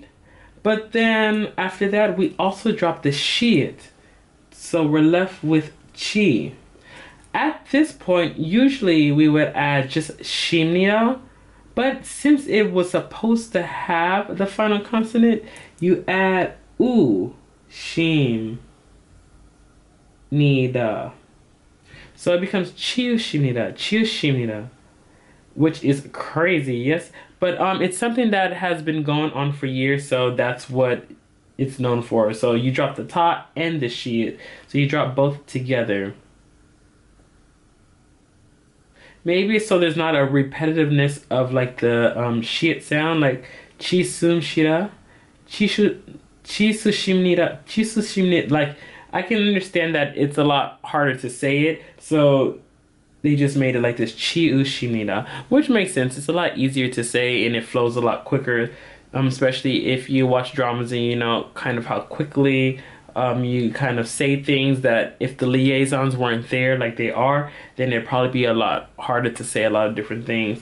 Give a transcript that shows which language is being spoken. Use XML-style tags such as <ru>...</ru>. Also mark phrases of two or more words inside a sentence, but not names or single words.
<en>But then after that, we also drop the shid, so we're left with chi. At this point, usually we would add just shimnia, but since it was supposed to have the final consonant, you add u, shim, nida. So it becomes chiu shimnida, which is crazy, yes? But it's something that has been going on for years, so that's what it's known for. So you drop the ta and the shi. So you drop both together. Maybe so there's not a repetitiveness of like the shi sound, like chi sum shira, chishu chisu shimnira, chisu shimnit. Like I can understand that it's a lot harder to say it, so they just made it like this chi u shimnira, which makes sense. It's a lot easier to say and it flows a lot quicker, especially if you watch dramas and you know kind of how quickly you kind of say things that if the liaisons weren't there like they are, then it'd probably be a lot harder to say a lot of different things.</en>